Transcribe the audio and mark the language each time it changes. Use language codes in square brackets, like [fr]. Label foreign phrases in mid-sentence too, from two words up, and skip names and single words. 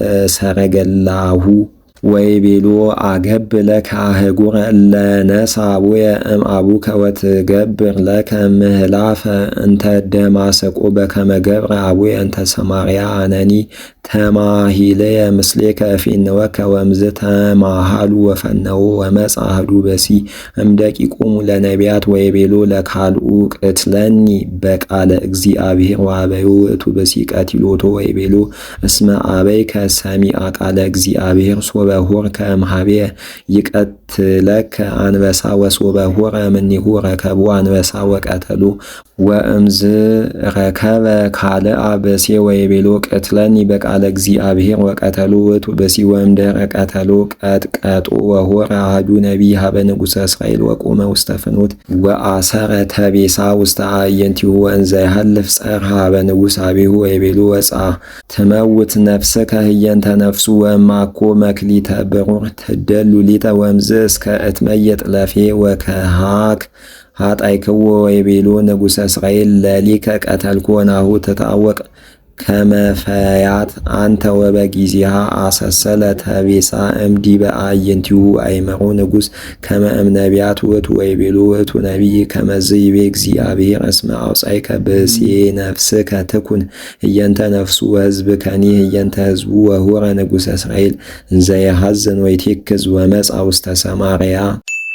[gez] ሰረገላሁ ወይቤሎ አገብ ለከ አህጉረ ለነሳ አቡየ እምአቡከ ወትገብር ለከ ምህላፈ እንተ ደማስቆ በከመ ገብረ አቡየ እንተ ሰማርያ አነኒ ተማሂለየ ምስሌከ እፌንወከ ወእምዝ ተማሃሉ ወፈነዎ ወመጻ አሐዱ በሲ እምደቂቆሙ ለነቢያት ወይቤሎ ለካልኡ ቅትለኒ በቃለ እግዚአብሔር ወአበዮ ውእቱ በሲ ቀቲሎቶ ወይቤሎ እስመ አበይከ ሰሚዐ ቃለ እግዚአብሔር ሶበ ሆርከ እምኀቤየ ይቀትለከ አንበሳ ወሶበ ሆረ እምኔሁ ረከቦ አንበሳ ወቀተሎ ወእምዝ ረከበ ካልአ በሴ ወይቤሎ ቅትለኒ በቃለ እግዚአብሔር ወቀተሎ ውእቱ በሲ ወእምድኅረ ቀተሎ ቀጥቀጦ ወሆረ አሐዱ ነቢይ ሀበ ንጉሠ እስራኤል ወቆመ ውስተ ፍኖት ወአሰረ ተቤሳ ውስተ አዕይንቲሁ ወእንዘ ይሃልፍ ጸርሐ ሀበ ንጉሥ አቢሁ ወይቤሎ ወጻ ትመውት ነፍስከ ህየንተ ነፍሱ ወእማኮ መክሊተ ብሩር ትደሉ ሊተ ወእምዝ እስከ እትመየጥ ለፌ ወከሃክ ኃጣይክዎ ወይቤሎ ንጉሠ እስራኤል ለሊከ ቀተልኮ ናሁ ትታወቅ ከመፈያት አንተ ወበጊዜሃ አሰሰለ ተቤሳ እምዲበ አዕይንቲሁ አይመሮ ንጉሥ ከመ እምነቢያት ውእቱ ወይቤሎ ውእቱ ነቢይ ከመዝ ይቤ እግዚአብሔር እስመ አውጻእከ ብእሴ ነፍስከ ትኩን ህየንተ ነፍሱ ወሕዝብከኒ ህየንተ ሕዝቡ ወሆረ ንጉሠ እስራኤል እንዘ የሐዝን ወይቴክዝ ወመጻ ውስተ ሰማርያ